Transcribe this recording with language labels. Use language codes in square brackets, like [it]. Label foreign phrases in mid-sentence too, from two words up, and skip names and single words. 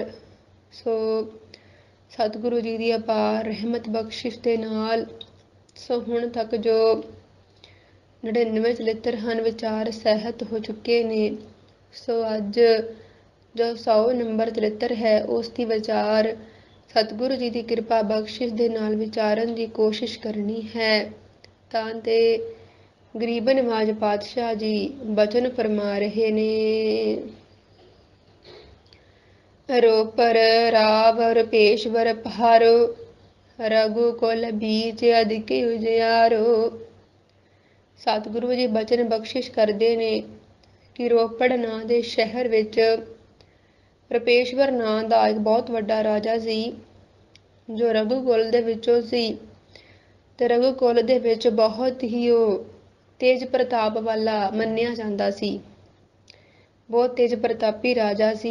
[pa] ਸੋ ਸਤਿਗੁਰੂ ਜੀ ਕੀ ਅਪਾਰ ਰਹਿਮਤ ਬਖ਼ਸ਼ਿਸ਼ ਕੇ ਨਾਲ ਸੋ ਹੁਣ ਤੱਕ ਜੋ 99 ਚਰਿੱਤਰ ਹੈਂ ਵਿਚਾਰ ਸਹਿਤ ਹੋ ਚੁੱਕੇ ਨੇ। ਸੋ ਅੱਜ ਜੋ 100 ਨੰਬਰ ਚਰਿੱਤਰ ਹੈ ਉਸਕੀ ਵਿਚਾਰ ਸਤਿਗੁਰੂ ਜੀ ਕੀ ਕਿਰਪਾ ਬਖ਼ਸ਼ਿਸ਼ ਦੇ ਨਾਲ ਵਿਚਾਰਨ ਕੀ ਕੋਸ਼ਿਸ਼ ਕਰਨੀ ਹੈ। ਤਾਂ ਤੇ ਗ਼ਰੀਬ ਨਿਵਾਜ਼ ਪਾਤਸ਼ਾਹ ਜੀ ਬਚਨ ਫ਼ਰਮਾ ਰਹੇ ਨੇ। [bra] रोपर रावर पेशवर पहारो, रघुकुल बीच अधिक उजियारो। [pa] ਸਤਿਗੁਰੂ ਜੀ ਬਚਨ ਬਖ਼ਸ਼ਿਸ਼ ਕਰਤੇ ਨੇ ਕਿ ਰੋਪੜ ਨਾਂ ਦੇ ਸ਼ਹਿਰ ਵਿਚ ਰਪੇਸ਼ਵਰ ਨਾਂ ਦਾ ਇੱਕ ਬਹੁਤ ਵੱਡਾ ਰਾਜਾ ਸੀ, ਜੋ ਰਘੁਕੁਲ ਦੇ ਵਿਚੋਂ ਸੀ। ਤੇ ਰਘੁਕੁਲ ਦੇ ਵਿਚ ਬਹੁਤ ਹੀ ਤੇਜ ਪ੍ਰਤਾਪ ਵਾਲਾ ਮੰਨਿਆ ਜਾਂਦਾ ਸੀ, ਬਹੁਤ ਤੇਜ ਪ੍ਰਤਾਪੀ ਰਾਜਾ ਸੀ।